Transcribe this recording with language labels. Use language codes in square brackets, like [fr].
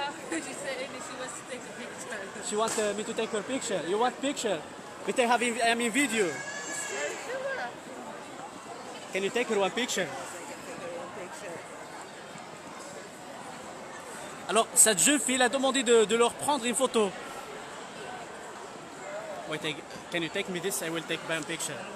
[en] She said she wants to take a picture. She wants me to take her picture. You want picture? We take I'm in video. Can you take her one picture? [fr] Alors, cette jeune fille a demandé de leur prendre une photo. [en] Wait, can you take me this? I will take one picture.